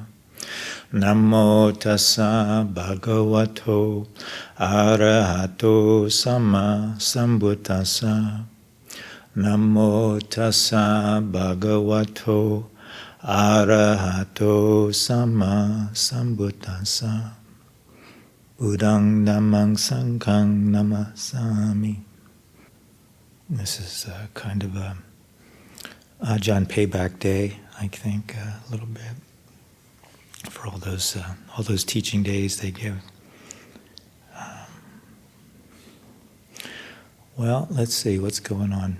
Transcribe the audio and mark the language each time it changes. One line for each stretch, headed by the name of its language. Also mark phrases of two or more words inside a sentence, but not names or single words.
Pali: Namo tassa bhagavato arahato samma sambuddhassa. Namo tassa bhagavato arahato samma sambuddhassa. Buddhang dhammang sanghang namasami.
English: This is kind of a Ajahn payback day, I think, a little bit, for all those teaching days they give. Well, let's see what's going on.